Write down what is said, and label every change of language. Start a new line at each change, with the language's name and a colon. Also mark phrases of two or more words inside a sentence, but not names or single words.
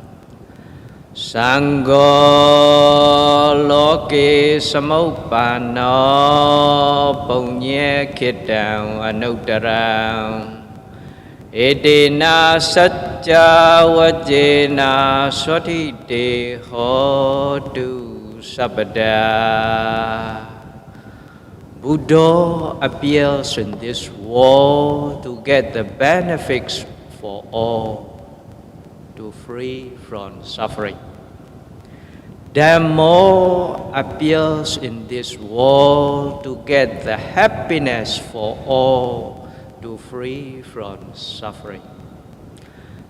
Pali: Sangho loke samuppanno punya khitang anuttaram. Edena sajja vajjena swatite hotu sabada.
English: Buddha appears in this world to get the benefits for all, to free from suffering. Dhammo appears in this world to get the happiness for all, to free from suffering.